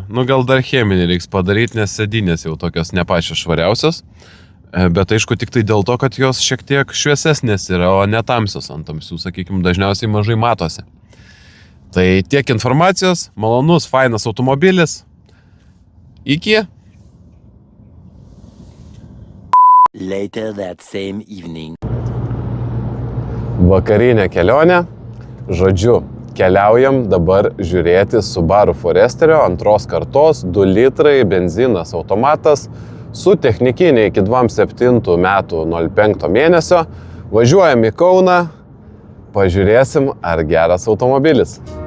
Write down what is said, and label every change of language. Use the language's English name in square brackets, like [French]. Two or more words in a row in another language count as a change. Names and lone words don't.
[Lithuanian] Nu, gal dar cheminį reiks padaryti, nes sėdynės jau tokios ne pačios švariausios, bet aišku, tik tai dėl to, kad jos šiek tiek šviesesnės yra, o ne tamsios ant tamsių, sakykime, dažniausiai mažai matosi. Tai tiek informacijos, malonus, fainas automobilis. Iki. [English] Later that same evening. [Lithuanian] Vakarinė kelionė. Žodžiu, keliaujam dabar žiūrėti Subaru Foresterio 2 kartos, 2 litrai, benzinas, automatas, su technikinė iki 27 metų 05 mėnesio. Važiuojam į Kauną, pažiūrėsim, ar geras automobilis.